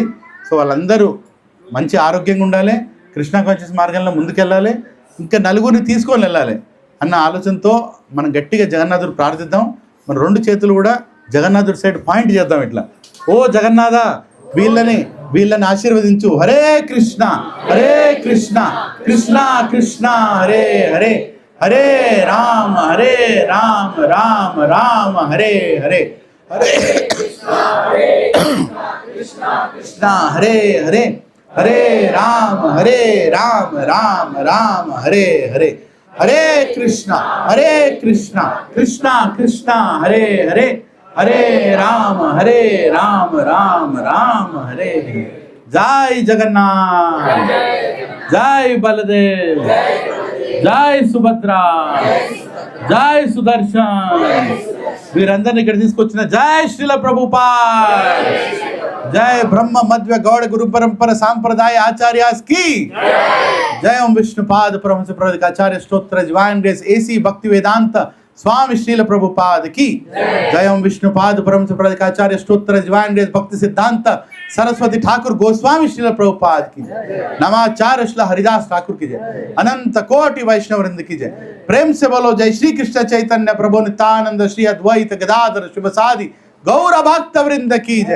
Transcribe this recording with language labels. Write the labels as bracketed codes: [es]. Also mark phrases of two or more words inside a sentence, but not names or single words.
[te] సో వాళ్ళందరూ మంచి ఆరోగ్యంగా ఉండాలి, [en] Krishna conscious [te] మార్గంలో ముందుకెళ్ళాలి, ఇంకా నలుగురిని తీసుకొని వెళ్ళాలి అన్న ఆలోచనతో మనం గట్టిగా జగన్నాథుడు ప్రార్థిద్దాం. మన 2 చేతులు కూడా జగన్నాథుడి [en] side point [te] చేద్దాం ఇట్లా. ఓ జగన్నాథ, వీళ్ళని ఆశీర్వదించు. [sa] హరే కృష్ణ కృష్ణ కృష్ణ హరే హరే, హరే రామ రామ రామ హరే హరే, హరే కృష్ణ హరే హరే, హరే రామ రామ రామ హరే హరే, హరే కృష్ణ కృష్ణ కృష్ణ హరే హరే, హరే రామ రామ రామ హరే హరే. [hi] జై జగన్నాథ్, జై బలదేవ్, జై సుభద్రా, జై సుదర్శన్. [te] వీరందరినీ ఇక్కడ తీసుకొచ్చిన జై శ్రీల ప్రభుపాద్, జై బ్రహ్మ మధ్వ గౌడ గురు పరంపర సాంప్రదాయ ఆచార్యాస్ [hi] की जय. ओम विष्णुपाद परमहंस प्रवदिक आचार्य स्तोत्र [en] Divine Grace [hi] एसी भक्ति वेदांत स्वामी श्रील प्रभुपाद की जय. ओम विष्णुपाद परमहंस प्रवदिक आचार्य स्तोत्र [en] Divine Grace [hi] भक्ति सिद्धांत सरस्वती ठाकुर गोस्वामी श्रील प्रभुपाद की नमाचार्य श्री हरिदास ठाकुर की जय. अनंत कोटि वैष्णव वृंद की जय. प्रेम से बोलो जय श्री कृष्ण चैतन्य प्रभु नित्यानंद श्री अद्वैत गदाधर शिवसादि गौर भक्त वृंद की जय.